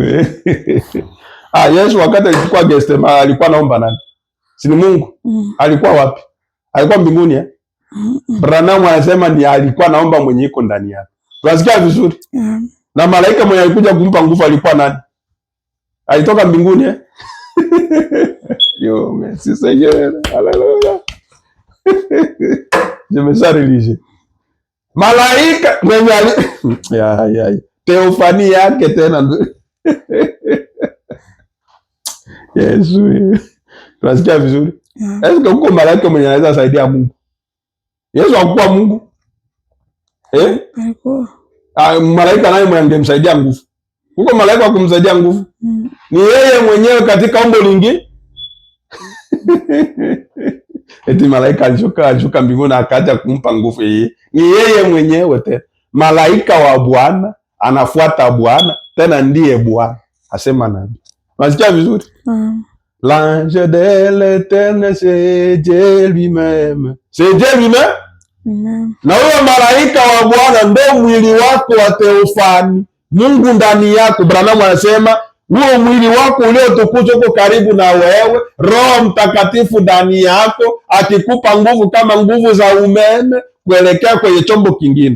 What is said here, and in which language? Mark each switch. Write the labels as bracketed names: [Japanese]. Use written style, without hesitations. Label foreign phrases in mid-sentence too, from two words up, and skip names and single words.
[Swahili] Yesu wakati alikuwa Getsemani alikuwa naomba nani? Si ni Mungu? Alikuwa wapi? Alikuwa mbinguni Branham anasema ni alikuwa naomba mwenye iko ndani yake. Tunasikia vizuri? Na malaika mwenye alikuja kumpa nguvu alikuwa nani? Alitoka mbinguni Yo, [French] merci Seigneur. [Swahili] Haleluya. [French] Je me sens religieux. [Swahili] Malaika mwenye teofani yake tena. Yesu. Tunasikia vizuri? Eske huko malaika mwenye anaweza saidia Mungu? Yesu hakuwa Mungu? Alikuwa. Malaika naye mwenye angemsaidia nguvu. Huko malaika wa kumsaidia nguvu. Ni yeye mwenyewe katika umbo lingi. Eti malaika alishuka mbinguni akaja kumpa nguvu yeye. Ni yeye mwenyewe tena. Malaika wa Bwana anafuata Bwana, tena ndiye Bwana. Asema nabii. Unasikia vizuri? [French] L'ange de l'Éternel, c'est Dieu lui-même. C'est Dieu lui-même? [Swahili] Na huyo malaika wa Bwana ndo mwili wako wa teofani. Mungu ndani yako. Branham anasema huo mwili wako uliotukuzwa uko karibu na wewe, Roho Mtakatifu ndani yako akikupa nguvu kama nguvu za umeme kuelekea kwenye chombo kingine.